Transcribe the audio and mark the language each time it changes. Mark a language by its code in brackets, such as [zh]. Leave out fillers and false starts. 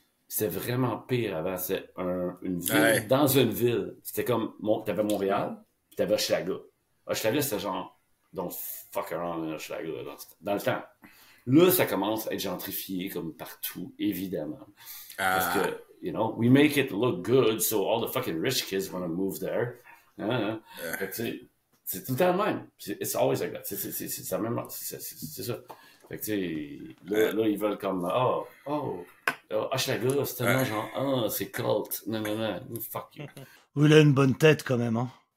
[fr] C'était vraiment pire avant, c'était une ville, dans une ville. C'était comme, t'avais Montréal, puis t'avais Hochelaga. Hochelaga, c'était genre, [en] don't fuck around in Hochelaga, [fr] dans le temps. Là, ça commence à être gentrifié comme partout, évidemment. [en] Parce que, you know, we make it look good, so all the fucking rich kids want to move there. [fr] Fait que, c'est tout le temps le même. [en] It's always like that. [fr] C'est ça même. C'est ça. Fait que, tu sais, là, ils veulent comme, Hochelaga, c'est tellement genre, c'est cult. Non, [en] fuck you. [fr] Il a une bonne tête quand même, hein.